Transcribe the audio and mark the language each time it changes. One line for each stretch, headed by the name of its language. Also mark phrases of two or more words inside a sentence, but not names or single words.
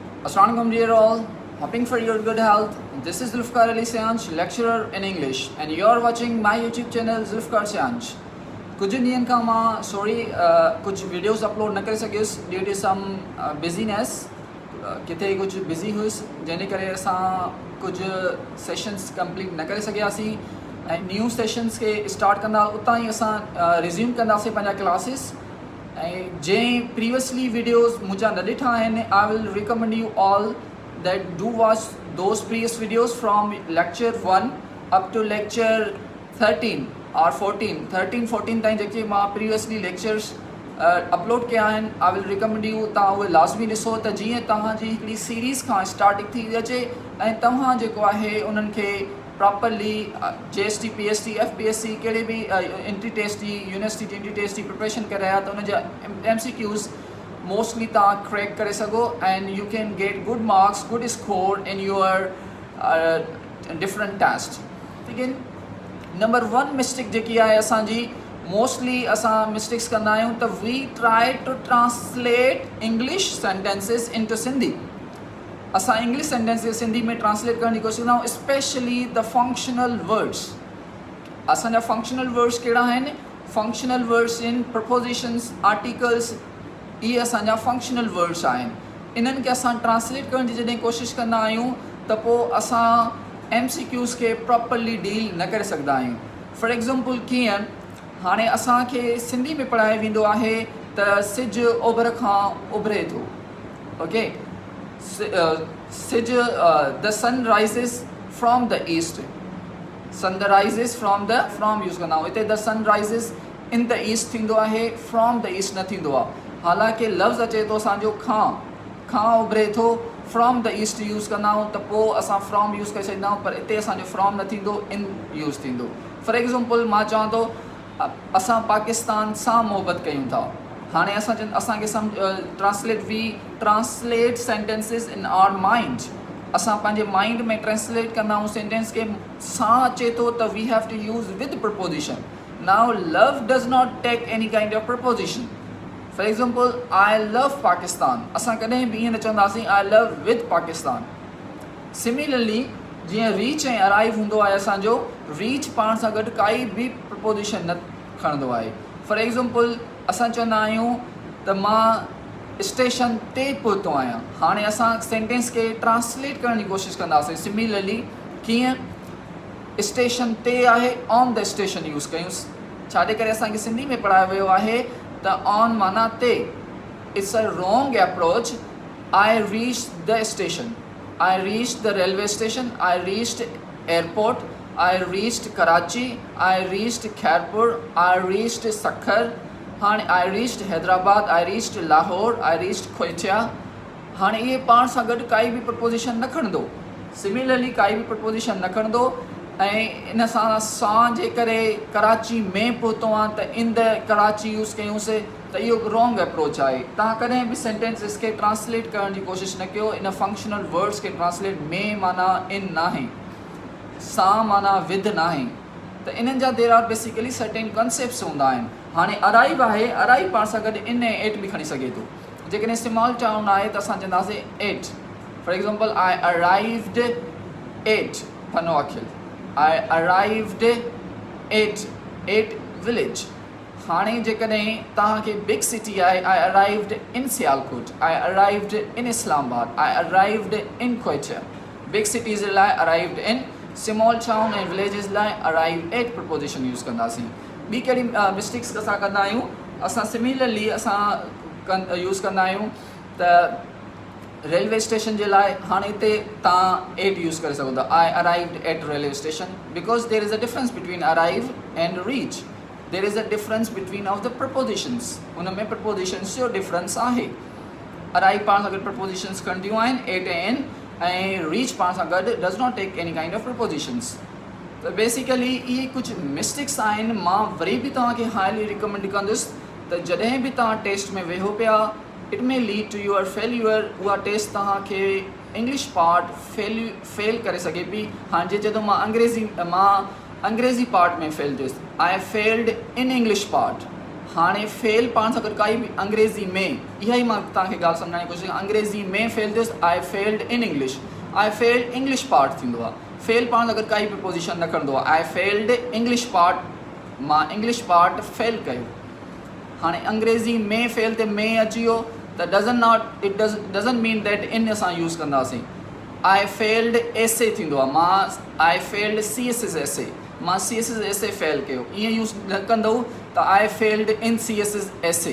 English: Assalamualaikum dear all, hoping for your good health. This is Zulfiqar Sianch, lecturer in English, and you are watching my YouTube channel Zulfiqar Sianch.
Sindhi: कुछ ॾींहंनि खां मां कुछ
English: videos upload
Sindhi: न करे सघियुसि
English: due to some business
Sindhi: किथे कुछ बिज़ी हुयुसि जंहिंजे करे असां कुछ
English: sessions complete
Sindhi: न करे सघियासीं ऐं
English: new sessions
Sindhi: के स्टार्ट कंदा उतां ई असां रिज़्यूम कंदासीं पंहिंजा क्लासिस ऐं जंहिं
English: previously videos
Sindhi: मुंहिंजा न ॾिठा आहिनि
English: I will recommend you all that do watch those previous videos from lecture 1 up to lecture 13
Sindhi: और 14 ताईं जेके मां
English: previously lectures upload
Sindhi: कया आहिनि
English: I will recommend you
Sindhi: तव्हां उहे लाज़मी ॾिसो त जीअं तव्हांजी हिकिड़ी सीरीज़ खां स्टार्टिंग थी अचे ऐं तव्हां जेको आहे उन्हनि खे प्रॉपरली JST PST FPSC कहिड़े बि
English: entry test
Sindhi: जी
English: university entry test
Sindhi: जी प्रिपरेशन करे रहिया त उनजा MCQs मोस्टली तव्हां क्रैक करे सघो
English: and you can get good marks good score in your different test
Urdu: ٹھیک ہے.
English: number 1 mistake
Sindhi: जेकी आहे असांजी मोस्टली असां मिस्टेक्स कंदा आहियूं त
English: we try to translate English sentences into Sindhi.
Sindhi: असां
English: English sentences
Sindhi: सिंधी में ट्रांसलेट करण जी कोशिशि कंदा आहियूं
English: specially the functional words. असांजा functional words
Sindhi: कहिड़ा आहिनि
English: functional words in prepositions articles
Sindhi: इहे असांजा
English: functional words आहिनि।
Sindhi: इन्हनि खे असां ट्रांसलेट करण जी जॾहिं कोशिशि कंदा आहियूं त पोइ असां MCQs के
English: properly deal
Sindhi: न करे सघंदा आहियूं।
English: for example
Sindhi: कीअं हाणे असांखे सिंधी में पढ़ायो वेंदो आहे त सिज ओभर खां उभरे थो ओके सिज द
English: sun rises from the east sun the rises from use
Sindhi: कंदा आहियूं हिते
English: the sun rises in the east
Sindhi: थींदो आहे
English: from the east
Sindhi: न थींदो आहे हालांकि लफ़्ज़ अचे थो असांजो खां उभरे थो
English: from the east use
Sindhi: कंदा आहियूं त पोइ असां
English: from use
Sindhi: करे सघंदा आहियूं पर हिते असांजो फ्रॉम न थींदो
English: in use
Sindhi: थींदो।
English: for example
Sindhi: मां चवां थो असां पाकिस्तान सां मोहबत कयूं था हाणे असांखे
English: translate sentences in our mind
Sindhi: असां पंहिंजे माइंड में ट्रांसलेट कंदा आहियूं सेंटेंस खे सां अचे थो त
English: we have to use with preposition. Now love does not take any kind of preposition. For example I love Pakistan
Sindhi: असां कॾहिं बि ईअं न चवंदासीं
English: I love with Pakistan.
Sindhi: सिमिलरली जीअं रीच ऐं अराइव हूंदो आहे असांजो रीच पाण सां गॾु काई बि प्रपोजिशन न खणंदो आहे।
English: for example
Sindhi: असां चवंदा आहियूं त मां स्टेशन ते पहुतो आहियां हाणे असां सेंटेंस खे ट्रांसलेट करण जी कोशिशि कंदासीं। सिमिलरली कीअं स्टेशन ते आहे
English: on the station use
Sindhi: कयूंसि छाजे करे असांखे सिंधी में पढ़ायो वियो आहे त ऑन माना ते
English: it's a wrong approach. I reach the station I reach the railway station I reached airport I reached Karachi I reached Khairpur I reached Sukkur हाणे I reached Hyderabad I reached Lahore I reached Khoithia।
Sindhi: हाणे इहे पाण सां गॾु काई बि प्रपोजिशन न खणंदो सिमिलरली काई बि प्रपोजिशन न खणंदो ऐं इन सां जे करे कराची में पहुतो आहे त
English: in the Karachi use
Sindhi: कयूंसीं त इहो
English: wrong approach
Sindhi: आहे। तव्हां कॾहिं बि सेंटेंसिस खे ट्रांसलेट करण जी कोशिशि न कयो इन
English: functional words
Sindhi: खे ट्रांसलेट में माना इन नाहे सां माना विद नाहे त इन्हनि जा
English: there are basically certain concepts
Sindhi: हूंदा आहिनि। हाणे अराइव आहे अराइव पाण सां गॾु इन ऐं एट बि खणी सघे थो जेकॾहिं
English: small town
Sindhi: आहे त असां चवंदासीं एट।
English: For example I arrived at Fano Akhil I arrived at village.
Sindhi: हाणे जेकॾहिं तव्हांखे
English: big city आहे I arrived in Sialkot I arrived in Islamabad I arrived in Khoithia. big cities
Sindhi: जे लाइ
English: arrived in small town
Sindhi: ऐं विलेजिस लाइ
English: arrive at preposition use कंदासीं।
Sindhi: ॿी कहिड़ी मिस्टेक्स असां कंदा आहियूं असां सिमिलरली असां यूज़ कंदा आहियूं त
English: railway station
Sindhi: जे लाइ हाणे हिते तव्हां
English: at use
Sindhi: करे सघो था
English: I arrived at railway station because there is a difference between arrive and reach there is a difference between of the prepositions
Sindhi: उन में प्रपोजिशंस जो डिफरेंस आहे।
English: अराइव
Sindhi: पाण सां गॾु प्रपोजिशंस खणंदियूं आहिनि
English: एट ऐं एन ऐं रीच
Sindhi: पाण सां गॾु
English: does not take any kind of prepositions.
Sindhi: त बेसिकली इहे कुझु मिस्टेक्स आहिनि मां वरी बि तव्हांखे
English: highly recommend
Sindhi: कंदुसि त जॾहिं बि तव्हां टेस्ट में वेहो पिया
English: it may lead to your failure
Sindhi: उहा टेस्ट तव्हांखे
English: English part
Sindhi: फेल करे सघे पई। हाणे जॾहिं मां अंग्रेज़ी पार्ट में फेल थियुसि
English: I failed in English part
Sindhi: हाणे फेल पाण सां गॾु काई बि अंग्रेज़ी में, इहा ई मां तव्हांखे ॻाल्हि सम्झाइण जी कोशिशि कयां, अंग्रेज़ी में फेल थियुसि,
English: I failed in English, I failed English part
Sindhi: थींदो आहे, फेल पाण सां गॾु काई प्रिपोजिशन न खणंदो आहे,
English: I failed English part, मां English part fail कयो।
Sindhi: हाणे अंग्रेज़ी में फेल ते में अची वियो त
English: doesn't mean that
Sindhi: इन असां यूज़ कंदासीं।
English: I failed essay
Sindhi: थींदो आहे, मां
English: I failed CSS essay, मां CSS essay fail
Sindhi: कयो, ईअं यूज़ न कंदव त
English: I failed in CSS essay.